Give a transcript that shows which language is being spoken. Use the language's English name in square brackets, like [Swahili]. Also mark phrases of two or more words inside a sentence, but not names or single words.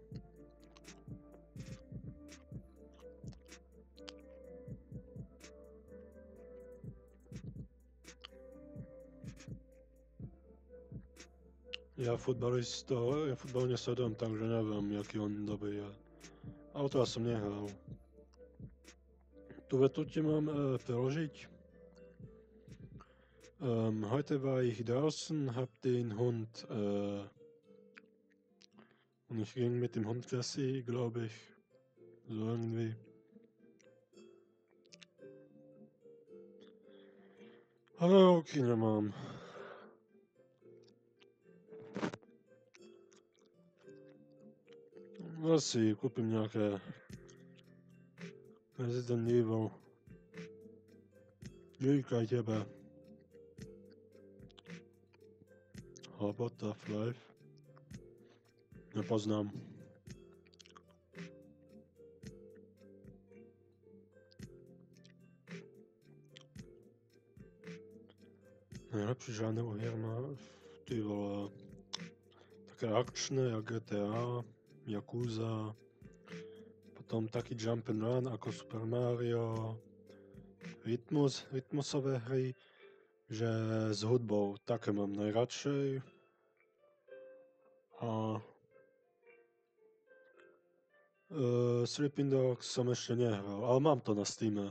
[Slovak] Ja futbal nesledujem, takže neviem, jaký on dobrý je. Ale to ja som nehral. Tu vetu ti mám preložiť. [German] Heute war ich draußen, hab den Hund und ich ging mit dem Hund Gassi, glaube ich. So irgendwie. [Slovak] Ale ruky nemám. Asi kúpim nejaké Resident Evil. Díkaj tebe. [English] What of Life? [Slovak] Nepoznám. Najlepší žáner hier má ty vole také akčné, jak GTA, Yakuza, potom taký [English] jump and run [Slovak] ako Super Mario, rytmusové hry, že s hudbou také mám najradšej. A Sleeping Dogs som ešte nehral, ale mám to na Steame.